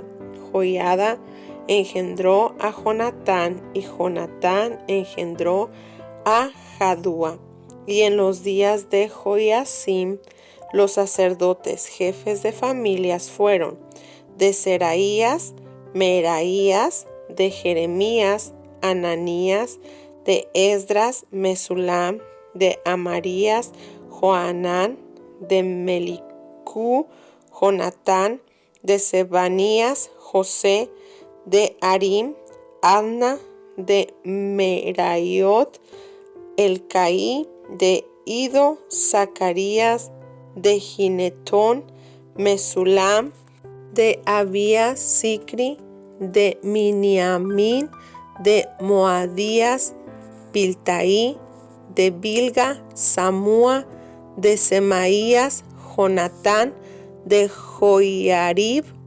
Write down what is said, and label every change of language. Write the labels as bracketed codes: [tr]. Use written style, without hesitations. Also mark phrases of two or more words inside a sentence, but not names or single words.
[es] Joiada engendró a Jonatán, y Jonatán engendró a Jadúa. Y en los días de Joiacim, los sacerdotes jefes de familias fueron de Seraías, Meraías, de Jeremías, Ananías, de Esdras, Mesulam, de Amarías, Joanán, de Melicú, Jonatán, de Sebanías, José, de Arim, Adna, de Meraiot, Elcaí, de Ido, Zacarías, de Ginetón, Mesulam, de Abías, Sicri, de Miniamín, de Moadías, Piltaí, de Bilga, Samúa, de Semaías, Jonatán, de Joiarib,